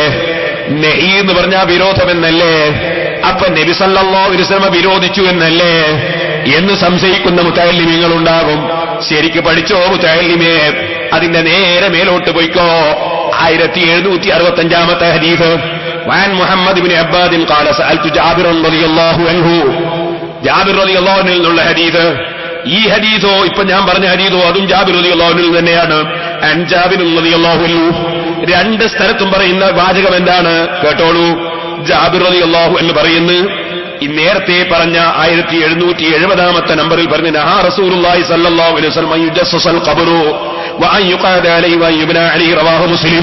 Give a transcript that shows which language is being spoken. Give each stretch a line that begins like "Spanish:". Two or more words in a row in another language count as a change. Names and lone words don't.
Malayalam: നെഹി എന്ന് പറഞ്ഞാൽ വിരോധമെന്നല്ലേ. അപ്പൊ നബി
Arabic: صلى الله عليه وسلم
Malayalam: വിരോധിച്ചു എന്നല്ലേ എന്ന് സംശയിക്കുന്ന മുതഅല്ലിമീങ്ങളുണ്ടാകും. ശരിക്ക് പഠിച്ചോ മുതഅല്ലിമേ, അതിന്റെ നേരെ മേലോട്ട് പോയിക്കോ. 1765 ഹദീസ്.
Arabic: وعن محمد بن عباد قال سألت جابر رضي الله عنه.
Malayalam: ജാബിർ
Arabic: رضي الله عنه
Malayalam: എന്നുള്ള ഹദീസ്. ഈ ഹദീസോ ഇപ്പൊ ഞാൻ പറഞ്ഞ ഹദീസോ അതും ജാബിർ
Arabic: رضي الله عنه
Malayalam: തന്നെയാണ്.
Arabic: عن جابر رضي الله عنه.
Malayalam: രണ്ട് സ്ഥലത്തും പറയുന്ന വാചകം എന്താണ് കേട്ടോളൂ.
Arabic: ജാബിർ رضي الله عنه
Malayalam: പറയുന്നു, ഈ നേരത്തെ പറഞ്ഞ 1770 നമ്പറിൽ പറഞ്ഞു,
Arabic: نهى رسول الله صلى الله عليه وسلم يجصص القبر وأن يقعد عليه وأن يبنى عليه رواه مسلم.